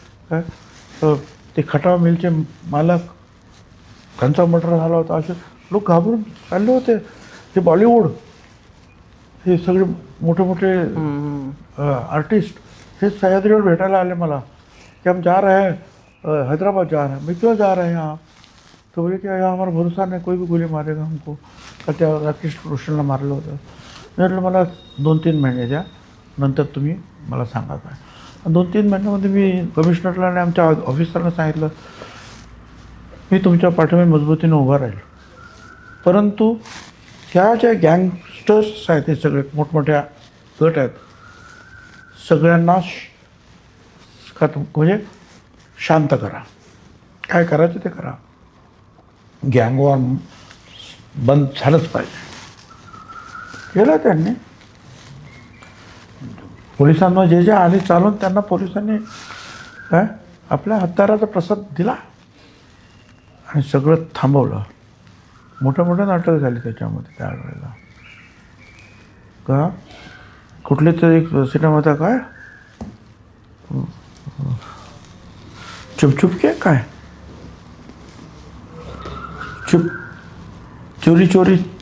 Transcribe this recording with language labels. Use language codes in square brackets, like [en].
[mr] काय ते खटाव मिलचे मालक, त्यांचा मर्डर झाला होता. असे लोक घाबरून चालले होते. हे बॉलिवूड, हे सगळे मोठे मोठे आर्टिस्ट हे सह्याद्रीवर भेटायला आले मला कि [hi] हम जा रहे हैं हैदराबाद जा रहे हैं. मैं क्यों जा रहे हैं आप? तो बोले कि यहाँ हमारा भरोसा नहीं, कोई भी गोली मारेगा हमको. [mr] का त्या राकेश रोशनला मारलं होतं. मी म्हटलं मला 2-3 महिने द्या, नंतर तुम्ही मला सांगा काय. 2-3 महिन्यामध्ये मी कमिशनरला आणि आमच्या ऑफिसरला सांगितलं मी तुमच्या पाठीमागे मजबूतीने उभा राहील. परंतु ह्या ज्या गँगस्टर्स आहेत, हे सगळे मोठमोठ्या गट आहेत, सगळ्यांना म्हणजे शांत करा. काय करायचं ते करा. गँग वॉर बंद झालंच पाहिजे. केलं त्यांनी. पोलिसांना जे जे आले चालून त्यांना पोलिसांनी काय आपल्या हत्याराचा प्रसाद दिला आणि सगळं थांबवलं. मोठे मोठे नाटक झाले त्याच्यामध्ये त्यावेळेला. का कुठले तरी एक सिनेमा होता काय चुप चुप के काय चुप चोरी चोरी